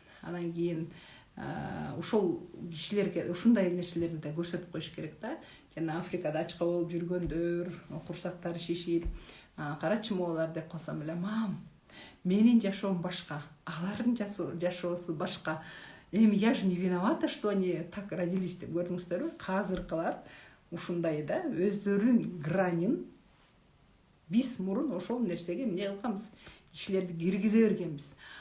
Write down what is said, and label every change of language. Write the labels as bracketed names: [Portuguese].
[Kyrgyz] Анан кийин ушул кишилерге ушундай нерселерди да көрсөтүп коюш керек да. Жана Африкада ачка болуп жүргөндөр, курсактары шишип, карачы моолар деп калсам эле, мам, менин жашоом башка, алардын жашоосу башка. [Russian] Я же не виновата, что они так родились [Kyrgyz] деп көрдүңүздөрбү? Казыркылар ушундай да, өздөрүнүн гранин биз мурун ошол нерсеге эмне кылганбыз, кишилерди киргизе бергенбиз.